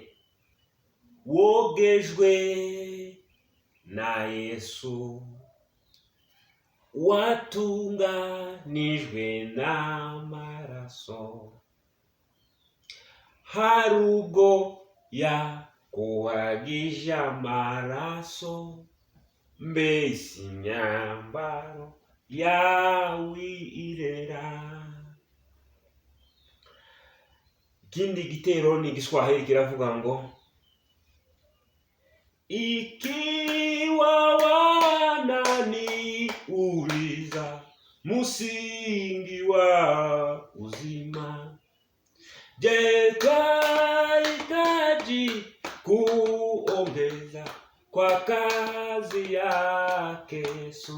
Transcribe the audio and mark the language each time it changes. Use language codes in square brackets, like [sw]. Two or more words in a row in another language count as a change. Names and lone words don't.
[rw] Wogejwe na Yesu, watunganijwe n'amaraso, hari ubwo yakuhagije amaraso, mbese imyambaro yawe irera. Ikindi gitero ni Igiswahili kiravuga ngo [sw] ikiwa wananiuliza msingi wa uzima, je, twahitaji kuongeza kwa kazi yake Yesu?